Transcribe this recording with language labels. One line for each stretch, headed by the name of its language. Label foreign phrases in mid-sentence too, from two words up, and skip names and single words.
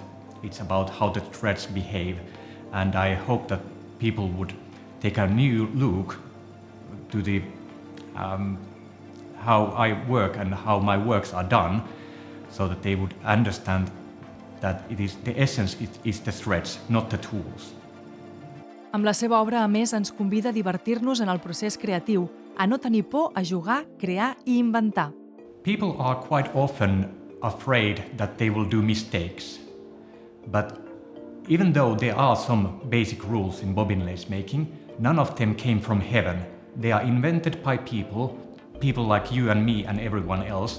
English: It's about how the threads behave. And I hope that people would take a new look to the how I work and how my works are done, so that they would understand that the essence is the threads, not the tools.
Catalan: Amb la seva obra, a més, ens convida a divertir-nos en el procés creatiu, a no tenir por a jugar, crear i inventar.
English: People are quite often afraid that they will do mistakes. But even though there are some basic rules in bobbin lace making, none of them came from heaven. They are invented by people like you and me and everyone else.